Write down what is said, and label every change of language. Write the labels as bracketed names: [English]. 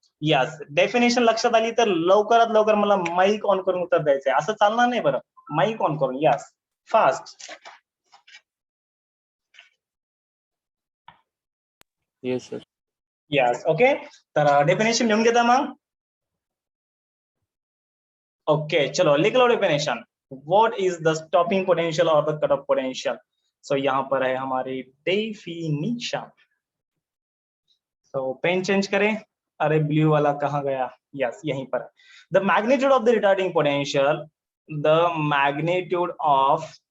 [Marathi] Yes, definition लक्षात आली तर लवकरात लवकर मला माईक ऑन करून उत्तर द्यायचंय, असं चालणार नाही बरं, माईक ऑन करून. Yes, fast. Yes sir. Yes, okay, तर डेफिनेशन लिहून घेता मग. [Hindi] ओके, चलो लिख लो definition. [English] What is the stopping potential और the cut off potential? [Hindi] सो यहाँ पर है हमारी डेफिनेशन. तो पेन चेंज करें, अरे ब्लू वाला कहाँ गया, यस यहीं पर. [English] the magnitude of the retarding potential, the magnitude of